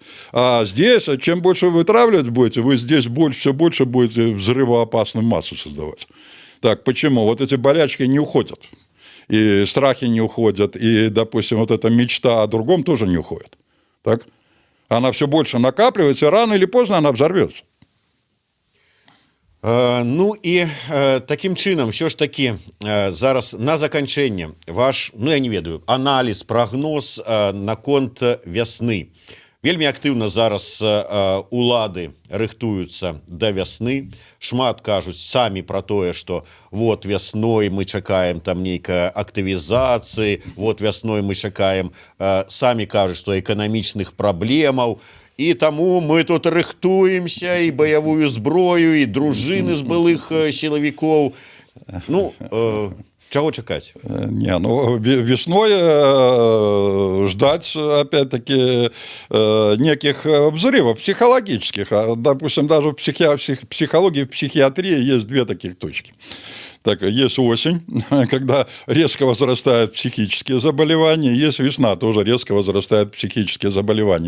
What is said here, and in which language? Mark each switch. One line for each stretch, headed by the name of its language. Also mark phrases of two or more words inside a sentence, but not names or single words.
Russian: А здесь, чем больше вы вытравливать будете, вы здесь все больше будете взрывоопасную массу создавать. Так, почему? Вот эти болячки не уходят. И страхи не уходят, и, допустим, вот эта мечта о другом тоже не уходит. Так? Она все больше накапливается, и рано или поздно она взорвется.
Belarusian: Ну і таким чынам все ж таки зараз на заканчэнне ваш, ну я не ведаю, аналіз, прагноз наконт вясны. Вельмі актыўна зараз улады рыхтуюцца да вясны, шмат кажуць самі пра тое, што вот вясной мы чакаем там нейкай актывізацыі, вот вясной мы чакаем, самі кажуць, што эканамічных праблемаў. І таму мы тут рыхтуемся, і баявую зброю, і дружыны з былых сілавікоў. Ну, чаго чакаць?
Russian: Не, ну, весной ждать, опять-таки, неких взрывов психологических. Допустим, даже в психологии, в психиатрии есть две таких точки. Так, есть осень, когда резко возрастают психические заболевания, есть весна, тоже резко возрастают психические заболевания.